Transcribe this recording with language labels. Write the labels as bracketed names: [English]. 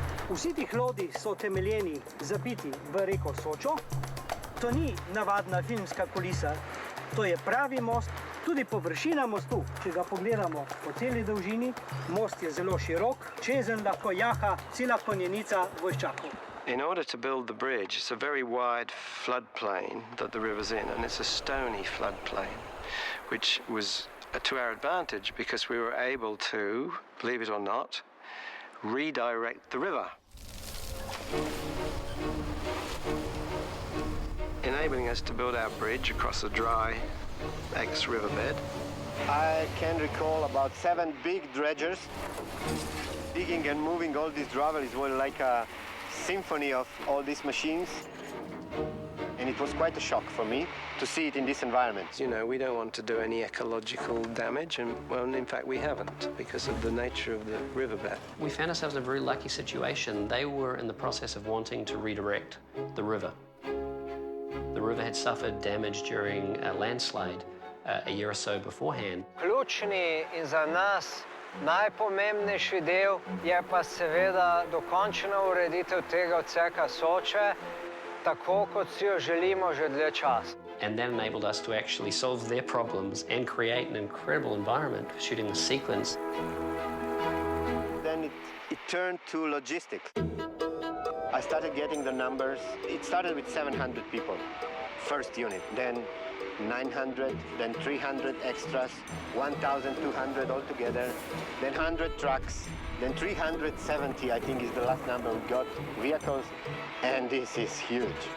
[Slovenian] Vsi ti hlodi so temeljeni, zapiti v reko Sočo. To ni navadna filmska kulisa, to je pravi most. Tudi površina mostu, če ga pogledamo po celi dolžini, most je zelo širok, čezenj lahko jaha cela konjenica vojščakov. [English] In order to build the bridge, it's a very wide floodplain that the river's in, and it's a stony floodplain, which was to our advantage because we were able to, believe it or not, redirect the river, enabling us to build our bridge across a dry ex-riverbed. I can recall about 7 big dredgers digging and moving all this gravel. It was like a symphony of all these machines. And it was quite a shock for me to see it in this environment. You know, we don't want to do any ecological damage, and well, in fact, we haven't because of the nature of the riverbed. We found ourselves in a very lucky situation. They were in the process of wanting to redirect the river. The river had suffered damage during a landslide a year or so beforehand. [Slovenian] Ključni in za nas najpomembnejši del je pa seveda dokončna ureditev tega odseka Soče, tako kot si jo želimo že dlje časa. [English] And that enabled us to actually solve their problems and create an incredible environment for shooting the sequence. Then it turned to logistics. I started getting the numbers. It started with 700 people, first unit, then 900, then 300 extras, 1,200 altogether, then 100 trucks, then 370, I think is the last number we got, vehicles, and this is huge.